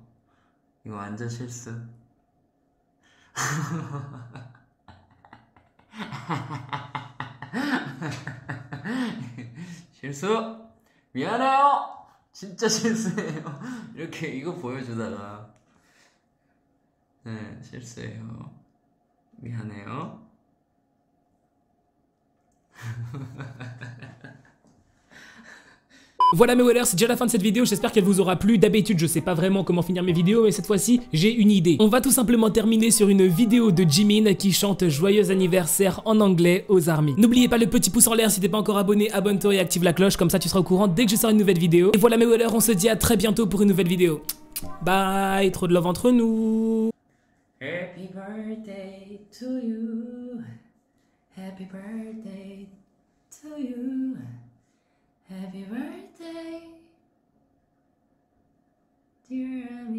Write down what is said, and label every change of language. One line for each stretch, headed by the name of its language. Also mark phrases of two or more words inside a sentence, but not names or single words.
Korean: 이거 완전 실수. 실수. 미안해요. 진짜 실수예요. 이렇게 이거 보여주다가 네 실수예요. 미안해요.
French: Voilà mes wellers, c'est déjà la fin de cette vidéo, j'espère qu'elle vous aura plu. D'habitude je sais pas vraiment comment finir mes vidéos, mais cette fois-ci j'ai une idée. On va tout simplement terminer sur une vidéo de Jimin qui chante joyeux anniversaire en anglais aux armies. N'oubliez pas le petit pouce en l'air si t'es pas encore abonné, abonne-toi et active la cloche, comme ça tu seras au courant dès que je sors une nouvelle vidéo. Et voilà mes wellers, on se dit à très bientôt pour une nouvelle vidéo. Bye, trop de love entre nous.
English: Happy birthday to you. Happy birthday to you. Happy birthday, dear